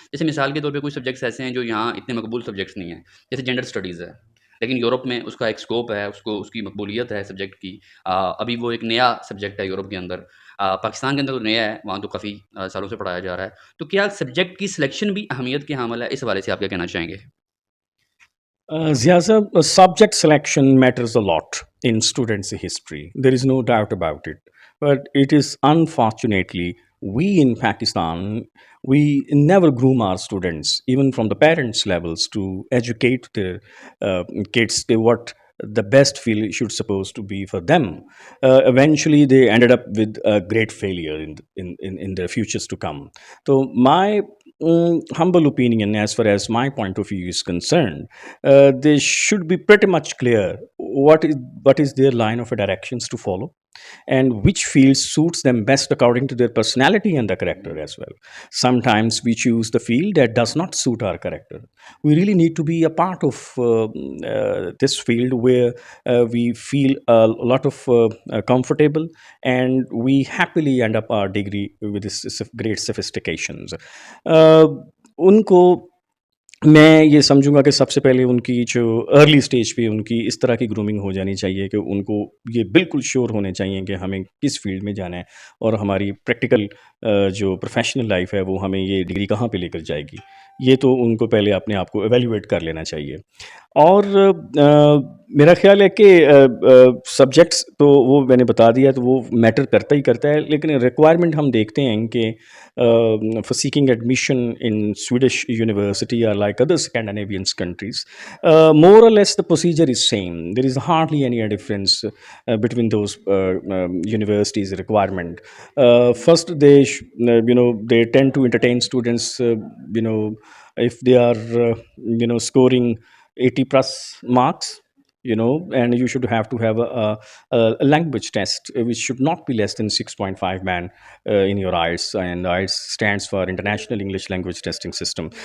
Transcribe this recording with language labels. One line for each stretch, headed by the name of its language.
Urdu: جیسے مثال کے طور پہ کوئی سبجیکٹس ایسے ہیں جو یہاں اتنے مقبول سبجیکٹس نہیں ہیں, جیسے جینڈر اسٹڈیز ہے, لیکن یورپ میں اس کا ایک اسکوپ ہے, اس کی مقبولیت ہے سبجیکٹ کی. ابھی وہ ایک نیا سبجیکٹ ہے یورپ کے اندر. پاکستان کے اندر تو نیا ہے, وہاں تو کافی سالوں سے پڑھایا جا رہا ہے. تو کیا سبجیکٹ کی سلیکشن بھی اہمیت کے حامل ہے؟ اس حوالے سے آپ کیا کہنا چاہیں گے؟
English: Ziaza, subject selection matters a lot in students' history. There is no doubt about it. But it is unfortunately, we in Pakistan, we never groom our students, even from the parents' levels, to educate their kids to what the best field should supposed to be for them. Eventually, they ended up with a great failure in their futures to come. So my humble opinion, as far as my point of view is concerned, they should be pretty much clear what is their line of directions to follow, and which field suits them best according to their personality and the character as well. Sometimes we choose the field that does not suit our character. We really need to be a part of this field where we feel a lot of comfortable, and we happily end up our degree with this great sophistications.
Urdu: ان کو میں یہ سمجھوں گا کہ سب سے پہلے ان کی جو early stage پہ ان کی اس طرح کی گرومنگ ہو جانی چاہیے کہ ان کو یہ بالکل شیور ہونے چاہیے کہ ہمیں کس فیلڈ میں جانا ہے, اور ہماری پریکٹیکل جو پروفیشنل لائف ہے وہ ہمیں یہ ڈگری کہاں پہ لے کر جائے گی. یہ تو ان کو پہلے اپنے آپ کو ایویلیویٹ کر لینا چاہیے. اور میرا خیال ہے کہ سبجیکٹس تو وہ میں نے بتا دیا, تو وہ میٹر کرتا ہی کرتا ہے, لیکن ریکوائرمنٹ ہم دیکھتے ہیں کہ
English: for seeking admission in Swedish university or like other Scandinavian countries, more or less the procedure is same. There is hardly any difference between those universities requirement. First, they tend to entertain students, if they are scoring 80 plus marks, and you should have to have a language test which should not be less than 6.5 man in your IELTS, and IELTS stands for International English Language Testing System.